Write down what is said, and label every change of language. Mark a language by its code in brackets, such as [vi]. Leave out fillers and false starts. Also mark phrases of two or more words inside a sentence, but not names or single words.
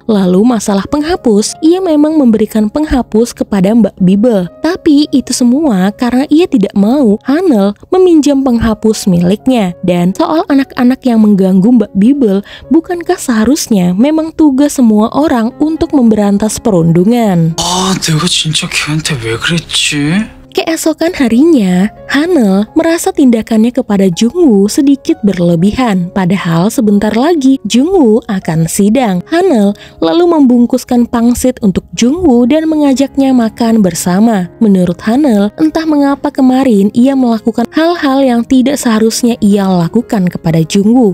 [id] Lalu masalah penghapus, ia memang memberikan penghapus kepada Mbak Bibel. Tapi itu semua karena ia tidak mau Hanel meminjam penghapus miliknya. Dan soal anak-anak yang mengganggu Mbak Bibel, bukankah seharusnya memang tugas semua orang untuk memberantas perundungan? [ko] 아, 내가 진짜 걔한테 왜 그랬지? [id] Keesokan harinya, Hanel merasa tindakannya kepada Jungwoo sedikit berlebihan. Padahal sebentar lagi Jungwoo akan sidang. Hanel lalu membungkuskan pangsit untuk Jungwoo dan mengajaknya makan bersama. Menurut Hanel, entah mengapa kemarin ia melakukan hal-hal yang tidak seharusnya ia lakukan kepada Jungwoo.